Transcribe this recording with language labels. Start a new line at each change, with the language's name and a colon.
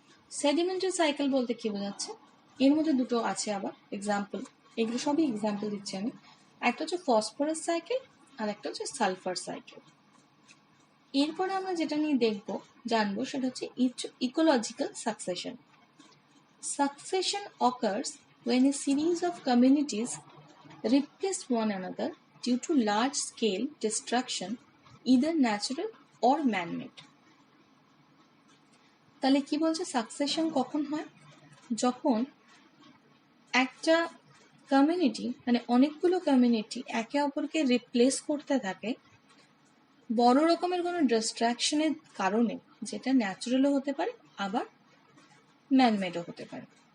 Bangla: Sedimentary cycle বলতে কি বোঝাচ্ছে? এর মধ্যে দুটো আছে আবার এক্সাম্পল, এগুলো সবই এক্সাম্পল দিচ্ছি আমি। একটা হচ্ছে ফসফরাস সাইকেল আর একটা হচ্ছে সালফার সাইকেল। এরপরে আমরা যেটা নিয়ে জানবো সেটা হচ্ছে ecological succession.
English: Succession occurs when a series of communities replace one another due to large-scale destruction, either natural or man-made.
Bangla: তাহলে কি বলছে সাকসেশন কখন হয়? যখন একটা কমিউনিটি মানে অনেকগুলো কমিউনিটি একে অপরকে রিপ্লেস করতে থাকে বড় রকমের কোনো ডিস্ট্রাকশনের কারণে, যেটা ন্যাচারালও হতে পারে আবার ম্যানমেডও হতে পারে।